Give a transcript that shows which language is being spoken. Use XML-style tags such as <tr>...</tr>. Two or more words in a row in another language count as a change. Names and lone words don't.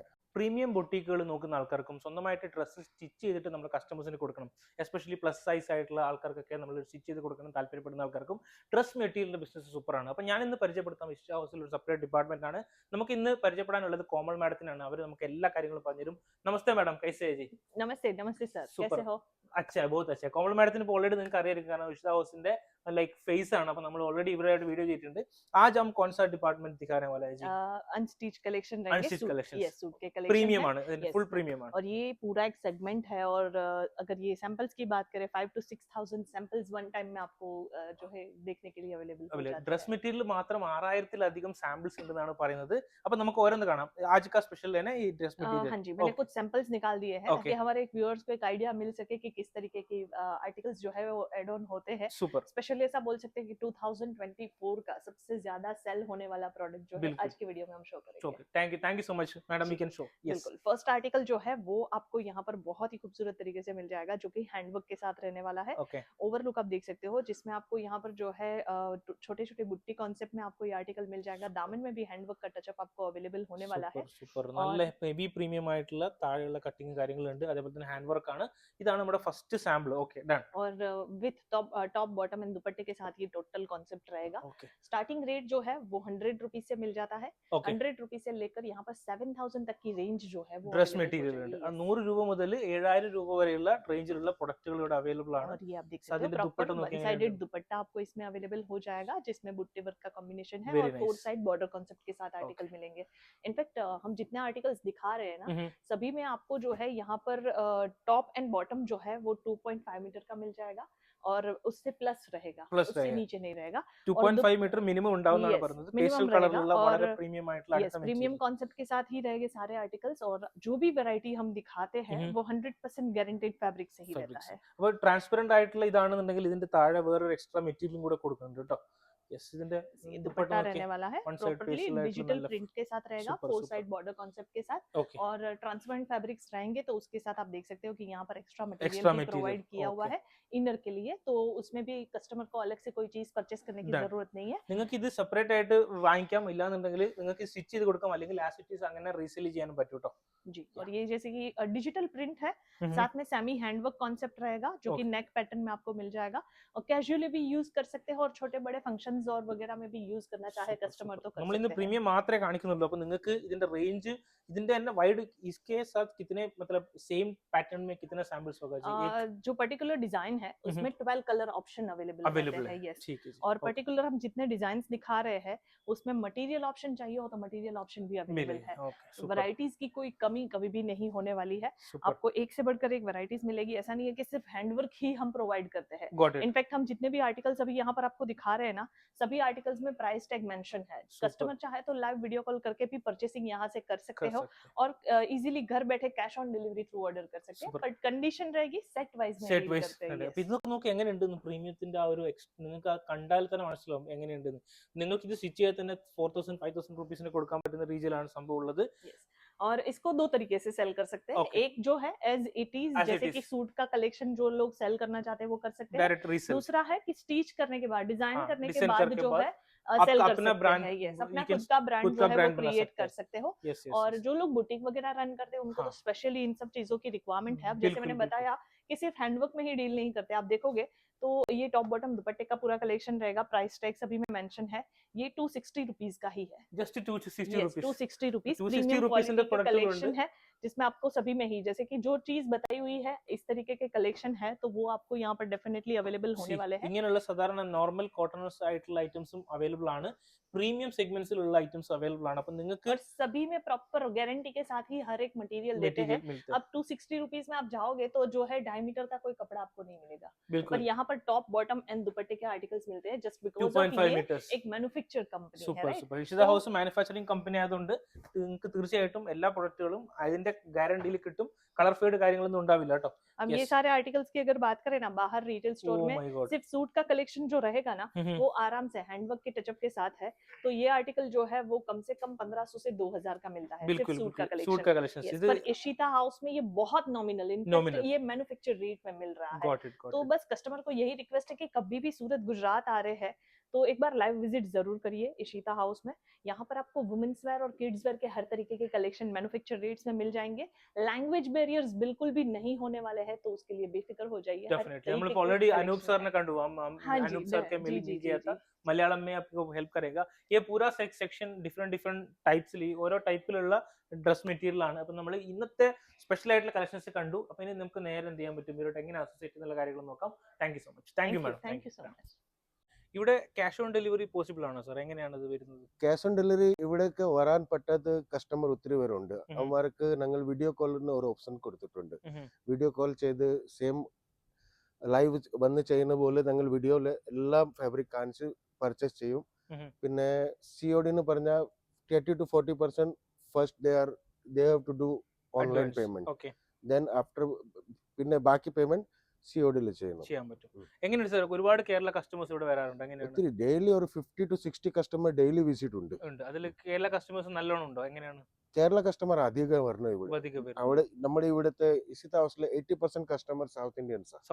<ml>പ്രീമിയം ബൊട്ടീക്കുകൾ നോക്കുന്ന ആൾക്കാർക്കും സ്വന്തമായിട്ട് ഡ്രസ്സ് സ്റ്റിച്ച് ചെയ്തിട്ട് നമ്മുടെ കസ്റ്റമേഴ്സിന് കൊടുക്കണം,</ml> <en>especially plus size</en> <ml>ആയിട്ടുള്ള ആൾക്കാർക്കൊക്കെ നമ്മൾ സ്റ്റിച്ച് ചെയ്ത് കൊടുക്കണം താല്പര്യപ്പെടുന്ന ആൾക്കാർക്കും ഡ്രസ് മെറ്റീരിയലിന്റെ ബിസിനസ് സൂപ്പറാണ്. അപ്പോൾ ഞാൻ ഇന്ന് പരിചയപ്പെടുത്താം ഇഷിത ഹൗസിൽ ഒരു</ml> <en>separate department</en> <ml>ആണ്. നമുക്ക് ഇന്ന് പരിചയപ്പെടാനുള്ളത് കോമൾ മാഡത്തിനാണ്. അവർ നമുക്ക് എല്ലാ കാര്യങ്ങളും പറഞ്ഞുതരും.</ml> <hi>नमस्ते मैडम, कैसे जी? नमस्ते नमस्ते सर, Super. कैसे हो? अच्छा, बोथ अच्छा.</hi> <ml>കോമൾ മാഡത്തിന് ഇപ്പോൾ ഓൾറെഡി നിങ്ങൾക്ക് അറിയായിരിക്കും, കാരണം ഇഷിത ഹൗസിന്റെ ലൈक फेस ആണ്. അപ്പോൾ നമ്മൾ ഓൾറെഡി ഇവരായിട്ട് വീഡിയോ ചെയ്തിട്ടുണ്ട്.</ml> <hi>आज हम कौन सा डिपार्टमेंट दिखाने वाला है जी? अनस्टिच कलेक्शन रहेंगे।</hi> <en>Unstitched collections.</en> <hi>यस, सूट के कलेक्शन प्रीमियम है।</hi> <ml>ആണ്, Yes. ഫുൾ പ്രീമിയം ആണ്.</ml> <hi>और ये पूरा एक सेगमेंट है और अगर ये सैंपल्स की बात करें 5 to 6000 सैंपल्स</hi> <en>one time</en> <hi>में आपको जो है देखने के लिए अवेलेबल हो जाता है।</hi> <ml>ഡ്രസ് മെറ്റീരിയൽ മാത്രം 6000-ലധികം സാമ്പിൾസ് ഉണ്ടെന്നാണ് പറയുന്നത്. അപ്പൊ നമുക്ക് ഓരോന്ന് കാണാം.</ml> <hi>आज का स्पेशल है ना ये ड्रेस मटेरियल? हाँ जी, मैंने कुछ सैंपल्स निकाल दिए हैं Okay. ताकि हमारे व्यूअर्स को एक आइडिया मिल सके कि किस तरीके की आर्टिकल्स जो है वो</hi> <en>add on</en> <hi>होते हैं। सुपर. स्पेशली ऐसा बोल सकते हैं कि 2024 का सबसे ज्यादा सेल होने वाला प्रोडक्ट जो है बिल्कुल. आज की वीडियो में हम शो करेंगे।</hi> <en>okay, thank you so much madam, you can show.</en> <hi>यस. बिल्कुल, फर्स्ट आर्टिकल जो है वो आपको यहाँ पर बहुत ही खूबसूरत तरीके से मिल जाएगा, जो कि हैंडवर्क के साथ रहने वाला है। ओके. ओवरलुक आप देख सकते हो, जिसमें आपको यहाँ पर जो है छोटे छोटे बुट्टी कॉन्सेप्ट में आपको ये आर्टिकल मिल जाएगा। दामन में भी हैंडवर्क का टचअप आपको अवेलेबल होने वाला है।</hi> <ml>സൂപ്പർ. നല്ല ഹെവി പ്രീമിയം ആയിട്ടുള്ള താഴെയുള്ള കട്ടിങ് കാര്യങ്ങളുണ്ട്. അതേപോലെ തന്നെ ഹാൻഡ് വർക്ക് ആണ്. ഇതാണ് നമ്മുടെ ഫസ്റ്റ് സാമ്പിൾ.</ml> <en>okay, done.</en> <hi>और</hi> <en>with top bottom and</en> <hi>दुपट्टे के साथ ये टोटल कॉन्सेप्ट रहेगा। ओके. स्टार्टिंग रेट जो है वो 100 रुपीज से मिल जाता है। ओके. 100 रुपीज से लेकर यहाँ पर 7000 तक की रेंज जो है वो</hi> <ml>ഡ്രസ്</ml> <hi>available हो</hi> <ml>മെറ്റീരിയൽ ഉണ്ട്.</ml> <hi>जाएगी।</hi> <ml>100 രൂപ മുതൽ 7000 രൂപ വരെയുള്ള റേഞ്ചിലുള്ള പ്രൊഡക്റ്റുകൾ ഇവിടെ അവൈലബിൾ ആണ്.</ml> <hi>और ये आप देख सकते हो साथ में प्रॉपर दुपट्टा वन</hi> <ml>നോക്കിയാൽ</ml> <hi>साइडेड दुपट्टा आपको इसमें अवेलेबल हो जाएगा, जिसमें बुट्टे वर्क का कॉम्बिनेशन है Very और फोर nice.</hi> <en>side border concept</en> <hi>के साथ आर्टिकल मिलेंगे। इनफैक्ट हम जितने आर्टिकल्स दिखा रहे हैं ना, सभी में आपको जो है यहाँ पर</hi> <en>top and bottom</en> <hi>जो है वो 2.5 मीटर का मिल जाएगा और उससे प्लस रहेगा, Plus उससे रहेगा. नीचे नहीं रहेगा।</hi> <ml>2.5 മീറ്റർ മിനിമം ഉണ്ടാവുന്നതാണ് Yes, പറയുന്നത്.</ml> <hi>minimum</hi> <ml>പേസ്റ്റൽ</ml> <hi>रहेगा</hi> <ml>കളറിലുള്ള വളരെ</ml> <hi>और</hi> <ml>പ്രീമിയം ആയിട്ടുള്ള</ml> <hi>यस, प्रीमियम कॉन्सेप्ट के साथ ही रहेंगे सारे आर्टिकल्स, और जो भी वैरायटी हम दिखाते हैं वो 100% गारंटेड फैब्रिक से ही रहता है।</hi> <ml>അപ്പോൾ ട്രാൻസ്പെറന്റ് ആയിട്ടുള്ള ഇതാണെന്നുണ്ടെങ്കിൽ ഇതിന്റെ താഴെ വേറൊരു എക്സ്ട്രാ മെറ്റീരിയലും കൂടെ കൊടുക്കുന്നുണ്ട് കേട്ടോ. യെസ്, ഇതിന്റെ</ml> <hi>ये दुपट्टा रहने वाला है,</hi> <en>One side</en> <hi>प्रॉपर्ली</hi> <en>pastel light</en> <hi>डिजिटल में प्रिंट के साथ रहेगा, Super, फोर super.</hi> <en>side border concept</en> <hi>के साथ। ओके. और ट्रांसपेरेंट फैब्रिक्स रहेंगे तो उसके साथ आप देख सकते हो कि यहाँ पर एक्स्ट्रा Extra मटेरियल भी material, प्रोवाइड किया हुआ okay. है इनर के लिए, तो उसमें भी कस्टमर को अलग से कोई चीज परचेस करने की Done. जरूरत नहीं है।</hi> <ml>നിങ്ങൾക്ക് ഇത് സെപ്പറേറ്റ് ആയിട്ട് വാങ്ങിക്കാം, ഇല്ലാന്നുണ്ടെങ്കിൽ നിങ്ങൾക്ക് സ്റ്റിച്ച് ചെയ്ത് കൊടുക്കാം, അല്ലെങ്കിൽ</ml> <en>as it is</en> <ml>അങ്ങനെ റീസെൽ ചെയ്യാനും പറ്റും കേട്ടോ.</ml> <hi>जी, और ये जैसे कि डिजिटल प्रिंट है, साथ में</hi> <en>semi handwork concept</en> <hi>रहेगा, जो कि Okay. नेक पैटर्न में आपको मिल जाएगा, और कैजुअली भी यूज कर सकते हैं और छोटे बड़े फंक्शंस और वगैरह में भी यूज करना चाहे कस्टमर तो कर</hi> <ml>നമ്മൾ ഇന്ന്</ml> <hi>सकते हैं।</hi> <ml>പ്രീമിയം മാത്രമേ കാണിക്കുന്നുള്ളൂ. അപ്പൊ നിങ്ങൾക്ക് ഇതിന്റെ റേഞ്ച്, ഇതിന്റെ തന്നെ വൈഡ്,</ml> <hi>इसके साथ कितने मतलब सेम पैटर्न में कितना सैंपल्स होगा जी? जो पर्टिकुलर डिजाइन है उसमें 12</hi> <en>colour option available</en> <hi>अवेलेबल है। है. यस, ठीक है जी. और Okay. पर्टिकुलर हम जितने डिजाइन दिखा रहे हैं उसमें</hi> <en>material option</en> <hi>चाहिए हो तो</hi> <en>material option</en> <hi>भी अवेलेबल मिलेगा. है।</hi> <en>Okay, super.</en> <hi>वैरायटीज की कोई कमी कमी कभी भी नहीं होने वाली है। Super. आपको एक से बढ़कर एक वैरायटीज मिलेगी। ऐसा नहीं है कि सिर्फ हैंडवर्क ही हम प्रोवाइड करते हैं।</hi> <en>Got it.</en> <hi>इनफैक्ट हम जितने भी आर्टिकल्स अभी यहाँ पर आपको दिखा रहे हैं ना, सभी आर्टिकल्स में</hi> <en>price tag mention</en> <hi>है। Super. कस्टमर चाहे तो</hi> <en>live video call</en> <hi>करके भी परचेसिंग यहाँ से कर सकते कर हो सकते हैं। और इजीली घर बैठे</hi> <en>cash on delivery through order</en> <hi>कर सकते हैं। Super. बट कंडीशन रहेगी</hi> <en>set wise</en> <hi>में</hi> <ml>സെറ്റ്</ml> <hi>डील</hi> <ml>വൈസ്</ml> <hi>करते हैं।</hi> <ml>അപ്പൊ yes. ഇതൊക്കെ നോക്കി എങ്ങനെയുണ്ടെന്ന് പ്രീമിയത്തിന്റെ ആ ഒരു നിങ്ങൾക്ക് ആ കണ്ടാൽ തന്നെ മനസ്സിലാവും എങ്ങനെയുണ്ടെന്ന്. നിങ്ങൾക്ക് ഇത് സ്റ്റിച്ച് ചെയ്താൽ തന്നെ 4000-5000 റുപ്പീസിന് കൊടുക്കാൻ പറ്റുന്ന രീതിയിലാണ് സംഭവം ഉള്ളത്.</ml> <hi>Yes. और इसको दो तरीके से सेल कर सकते हैं। Okay. एक जो है</hi> <en>as it is, As it</en> <hi>जैसे कि</hi> <en>is.</en> <hi>सूट का कलेक्शन जो लोग सेल करना चाहते हैं वो कर सकते हैं।</hi> <en>direct resale.</en> <hi>दूसरा है कि स्टिच करने के बाद, डिजाइन हाँ, करने के डिजाइन बाद करके जो बाद है आपका सेल कर अपना सकते brand, हैं। यस, अपना</hi> <en>you can</en> <hi>खुद का ब्रांड खुद जो का है वो brand बना क्रिएट सकते कर हैं. सकते हो। यस यस. और जो लोग बुटीक वगैरह रन करते हैं उनको हाँ. तो स्पेशली इन सब चीजों की रिक्वायरमेंट है। अब जैसे बिल्कुल मैंने बिल्कुल. बताया कि सिर्फ हैंडवर्क में ही डील नहीं करते। आप देखोगे तो ये टॉप बॉटम दुपट्टे का पूरा कलेक्शन रहेगा।</hi> <en>price tag</en> <hi>सभी में मेंशन है। ये 260 रुपीज का ही है।</hi> <ml>ജസ്റ്റ് 260</ml> <hi>yes, रुपीस. 260 रुपीज 260 प्रीमियम रुपीस क्वालिटी का प्रोडक्ट कलेक्शन है, जिसमें आपको सभी में ही जैसे कि जो चीज बताई हुई है इस तरीके के कलेक्शन है तो वो आपको यहाँ पर डेफिनेटली अवेलेबल होने वाले हैं।</hi> <ml>ഇങ്ങനെയുള്ള സാധാരണ</ml> <en>normal cottons</en> <ml>ആയിട്ടുള്ള ഐറ്റംസും അവൈലബിൾ ആണ്. പ്രീമിയം സെഗ്മെന്റ്സിലുള്ള ഐറ്റംസ് അവൈലബിൾ ആണ്. അപ്പൊ നിങ്ങൾക്ക്</ml> <hi>और सभी में प्रॉपर गारंटी के साथ ही हर एक मटेरियल देते हैं। मटेरियल मिलते. अब 260 रुपीज में आप जाओगे तो जो है 2.5 मीटर का कोई कपड़ा आपको नहीं मिलेगा। पर बिल्कुल. यहाँ पर</hi> <en>top bottom and</en> <hi>दुपट्टे के आर्टिकल्स मिलते हैं</hi> <en>just because</en> <hi>2.5 ये</hi> <ml>മീറ്റേഴ്സ്.</ml> <hi>एक</hi> <en>manufacture company</en> <hi>है,</hi> <ml>സൂപ്പർ</ml> <hi>राइट?</hi> <ml>സൂപ്പർ. ഇഷിത ഹൗസ്</ml> <en>manufacturing company</en> <ml>ആയതുകൊണ്ട് നിങ്ങൾക്ക് തീർച്ചയായിട്ടും എല്ലാ പ്രൊഡക്റ്റുകളും അതിന്റെ ഗ്യാരണ്ടിയിൽ കിട്ടും.</ml> <en>colour fade</en> <ml>കാര്യങ്ങളൊന്നും ഉണ്ടാവില്ല കേട്ടോ.</ml> <hi>अब Yes. ये सारे आर्टिकल्स की अगर बात करें ना, बाहर</hi> <en>retail store Oh</en> <hi>में</hi> <en>my God.</en> <hi>सिर्फ सूट का कलेक्शन जो रहेगा ना वो आराम से हैंडवर्क के टचअप के साथ है। तो ये आर्टिकल जो है वो कम से कम 1500 से 2000 का मिलता है सिर्फ बिल्कुल सूट का बिल्कुल. सूट कलेक्शन। का कलेक्शन.</hi> <ml>Yes, ഇത്</ml> <hi>पर इशिता हाउस में ये बहुत नॉमिनल, Nominal. ये</hi> <en>manufacture rate</en> <hi>में मिल रहा है।</hi> <en>got it got</en> <hi>तो</hi> <en>इट.</en> <hi>बस कस्टमर को यही रिक्वेस्ट है कि कभी भी सूरत गुजरात आ रहे हैं तो एक बार लाइव विजिट जरूर करिए इशिता हाउस में। यहाँ पर आपको</hi> <en>women's wear</en> <hi>और</hi> <en>kids wear</en> <hi>के हर तरीके के कलेक्शन</hi> <en>manufacture rates</en> <hi>में मिल जाएंगे।</hi> <en>language barriers</en> <hi>बिल्कुल भी नहीं होने वाले हैं तो उसके लिए बेफिक्र हो जाइए। हर डेफिनेटली. तरीके हम के ऑलरेडी अनूप collection सर है। ने कंडू हम हाँ जी, अनूप सर के मिल जी गया था. മലയാളം में आपको हेल्प करेगा. ये पूरा</hi> <ml>സെക്ഷൻ ഡിഫറെന്റ് ടൈപ്സിൽ ഓരോ ടൈപ്പിലുള്ള ഡ്രസ് മെറ്റീരിയൽ ആണ്. അപ്പൊ നമ്മൾ ഇന്നത്തെ സ്പെഷ്യൽ ആയിട്ടുള്ള കളക്ഷൻസ് കണ്ടു. അപ്പൊ ഇനി നമുക്ക് നേരെ എന്ത് ചെയ്യാൻ പറ്റും, ഇവരോട്ട് എങ്ങനെ അസോസിയേറ്റ് എന്നുള്ള കാര്യങ്ങൾ നോക്കാം.</ml> <en>Thank you so much. Thank you madam. Thank you so much.</en> <ml>ഇവിടെ</ml> <en>cash on delivery possible</en> <ml>ആണോ സാർ? എങ്ങനെയാണ് ഇത് വരുന്നത്?</ml> <en>cash on delivery</en> <ml>ഇവിടേക്ക് വരാൻ പറ്റാത്ത കസ്റ്റമർ ഒത്തിരി പേരുണ്ട്. ഉം. അവർക്ക് ഞങ്ങൾ വീഡിയോ കോളിന് ഒരു ഓപ്ഷൻ കൊടുത്തിട്ടുണ്ട്. ഉം.</ml> <en>video call</en> <ml>ചെയ്ത്</ml> <en>same live</en> <ml>വന്ന് ചെയ്യുന്ന പോലെ ഞങ്ങൾ വീഡിയോയിൽ എല്ലാം ഫാബ്രിക് കാണിച്ച് പർച്ചേസ് ചെയ്യും. ഉം. പിന്നെ COD എന്ന് പറഞ്ഞാൽ 30 to 40% ഫസ്റ്റ്</ml> <en>they have to do</en> <ml>ഓൺലൈൻ Advance. പേയ്മെന്റ്. Okay.</ml> <en>then after</en> <ml>പിന്നെ ബാക്കി പേയ്മെന്റ് COD ചെയ്യണം. ചെയ്യാൻ പറ്റും. എങ്ങനെയാണ് സാർ? ഒരുപാട് കേരള കസ്റ്റമേഴ്സ് ഇവിടെ വരാറുണ്ട്. എങ്ങനെയാണ്? ഒത്തിരി ഡെയിലി ഒരു 50 to 60 കസ്റ്റമർ</ml> <en>daily visit</en> <ml>ഉണ്ട്. ഉണ്ട്. അതിൽ കേരള കസ്റ്റമേഴ്സ് നല്ലോണം ഉണ്ടോ? എങ്ങനെയാണ്? കേരള കസ്റ്റമർ അധികം വരണം ഇവിടെ. അധികം പേര് അവിടെ നമ്മുടെ ഇവിടുത്തെ ഇസിത ഹൗസിലെ 80% കസ്റ്റമർ</ml> <en>south Indians</en> <ml>ആണ്.</ml>